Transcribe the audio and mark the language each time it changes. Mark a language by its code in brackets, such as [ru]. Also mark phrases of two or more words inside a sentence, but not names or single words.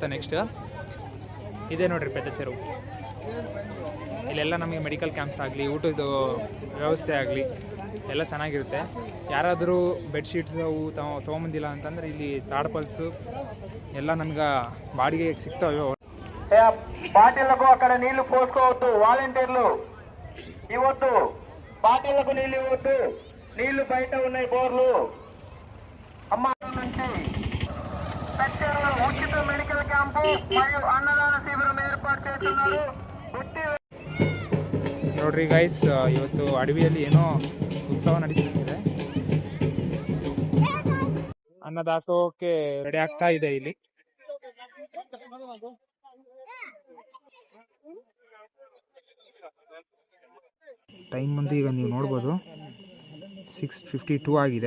[kn] ನೆಕ್ಸ್ಟ್ ಇದೇ ನೋಡ್ರಿ ಪೆದ್ದ ಚೆರುವು. ಇಲ್ಲೆಲ್ಲ ನಮಗೆ [en] medical camps [kn] ಆಗಲಿ, ಊಟದ ವ್ಯವಸ್ಥೆ ಆಗಲಿ ಎಲ್ಲ ಚೆನ್ನಾಗಿರುತ್ತೆ. ಯಾರಾದರೂ ಬೆಡ್ಶೀಟ್ಸ್ ಅವು ತೊಗೊಂಬಂದಿಲ್ಲ ಅಂತಂದರೆ ಇಲ್ಲಿ తాడపల్స్ ಎಲ್ಲ ನಮ್ಗೆ ಬಾಡಿಗೆ ಸಿಗ್ತವೆ. [te] బాటిళ్లకు అక్కడ నీళ్లు పోసుకోవద్దు. వాలంటీర్లు ఇవ్వద్దు, బాటిళ్లకు నీళ్లు ఇవ్వద్దు. నీళ్లు బయట ఉన్నాయి, బోర్లు. అమ్మ నుంచి కచ్చేరులో ఉచిత [en] medical camp [te] మరియు అన్నదాన శిబిరం ఏర్పాటు చేస్తున్నారు. [kn] ನೋಡ್ರಿ ಗೈಸ್, ಇವತ್ತು ಅಡವಿಯಲ್ಲಿ ಏನೋ ಉತ್ಸವ ನಡೀತಿದೆ. ಅನ್ನದಾಸೋಹಕ್ಕೆ ರೆಡಿ ಆಗ್ತಾ ಇದೆ ಇಲ್ಲಿ. ಟೈಮ್ ಬಂದು ಈಗ ನೀವು ನೋಡ್ಬೋದು 6:52 ಆಗಿದೆ.